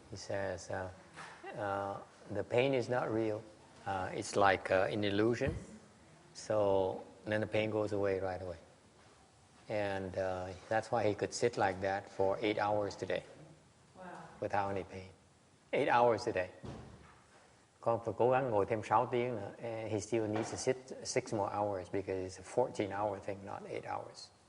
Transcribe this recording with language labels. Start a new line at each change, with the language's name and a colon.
English: He says the pain is not real. It's like an illusion. So then the pain goes away right away. And that's why he could sit like that for 8 hours today. Wow. Without any pain. 8 hours today.
Vietnamese: Con phải cố gắng ngồi thêm 6 tiếng nữa.
English: And he still needs to sit 6 more hours because it's a 14-hour thing, not 8 hours.